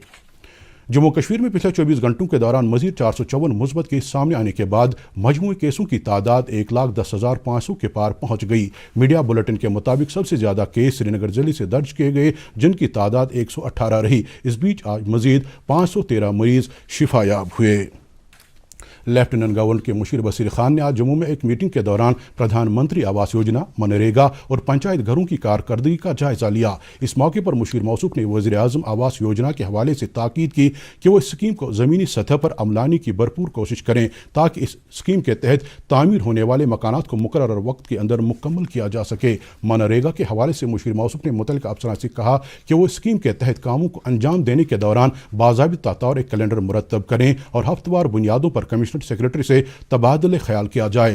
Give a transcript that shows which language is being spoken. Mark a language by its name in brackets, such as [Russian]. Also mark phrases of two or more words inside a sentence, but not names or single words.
[Urdu] جموں کشمیر میں پچھلے 24 گھنٹوں کے دوران مزید 454 مثبت کیس سامنے آنے کے بعد مجموعی کیسوں کی تعداد 1,10,500 کے پار پہنچ گئی. میڈیا بلیٹن کے مطابق سب سے زیادہ کیس سری نگر ضلعے سے درج کیے گئے جن کی تعداد 118 رہی. اس بیچ آج مزید 513 مریض شفایاب ہوئے. لیفٹیننٹ گورنر کے مشیر بصیر خان نے آج جموں میں ایک میٹنگ کے دوران پردھان منتری آواس یوجنا، منریگا اور پنچایت گھروں کی کارکردگی کا جائزہ لیا۔ اس موقع پر مشیر موصوف نے وزیر اعظم آواس یوجنا کے حوالے سے تاکید کی کہ وہ اس اسکیم کو زمینی سطح پر عمل لانے کی بھرپور کوشش کریں تاکہ اس اسکیم کے تحت تعمیر ہونے والے مکانات کو مقررہ وقت کے اندر مکمل کیا جا سکے۔ منریگا کے حوالے سے مشیر موصوف نے متعلقہ افسران سے کہا کہ وہ اسکیم کے تحت کاموں کو انجام دینے کے دوران باضابطہ طور ایک کیلنڈر مرتب کریں اور ہفتہ وار بنیادوں پر کمشنر سیکریٹری سے تبادلہ خیال کیا جائے۔